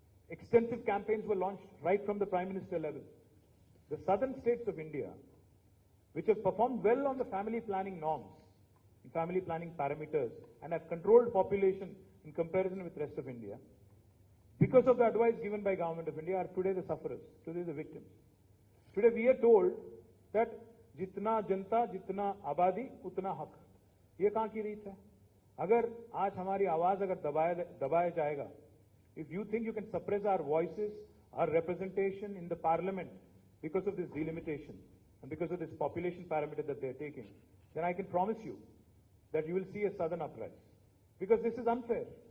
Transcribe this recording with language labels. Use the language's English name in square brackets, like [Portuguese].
[English] Extensive campaigns were launched right from the Prime Minister level. The southern states of India, which have performed well on the family planning norms, family planning parameters, and have controlled population in comparison with the rest of India, because of the advice given by Government of India, are today the sufferers, today the victims. Today we are told that [Hindi] जितना जनता जितना आबादी उतना हक. ये कहाँ की रीत है? अगर आज हमारी आवाज अगर दबाया जाएगा, [English] if you think you can suppress our voices, our representation in the parliament because of this delimitation and because of this population parameter that they are taking, then I can promise you that you will see a sudden uprise. Because this is unfair.